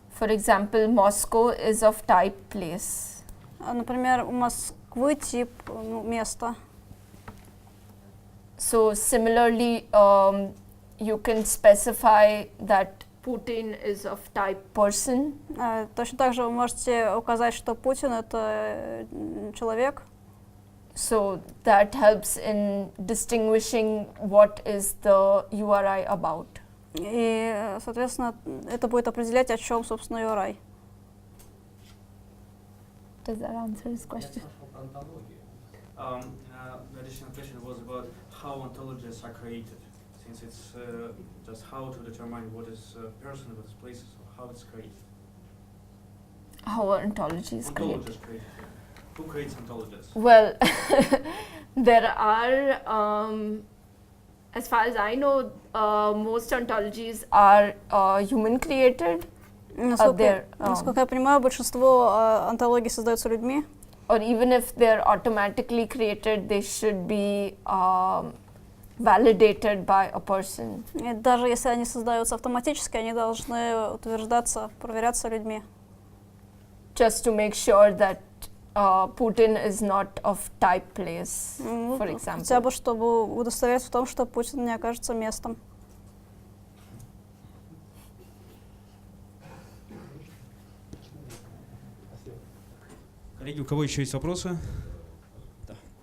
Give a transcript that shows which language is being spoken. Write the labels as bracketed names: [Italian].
[English] For example, Moscow is of type place. [Russian] Например, у Москвы тип место. [English] So similarly, you can specify that Putin is of type person. [Russian] Точно так же вы можете указать, что Путин — это человек. [English] So that helps in distinguishing what is the URI about. [Russian] И, соответственно, это будет определять, о чем, собственно, URI. [English] Does that answer his question? The additional question was about how ontologies are created, since it's just how to determine what is a person, what is places, or how it's created. How are ontologies created? Ontologies created. Yeah. Who creates ontologies? Well, there are, as far as I know, most ontologies are human created. [Russian] Насколько я понимаю, большинство онтологий создаются людьми. [English] Or even if they're automatically created, they should be validated by a person. [Russian] И даже если они создаются автоматически, они должны утверждаться, проверяться людьми. [English] Just to make sure that Putin is not of type place, for example. [Russian] Хотя бы, чтобы удостовериться в том, что Путин не окажется местом. Коллеги, у кого еще есть вопросы? Да.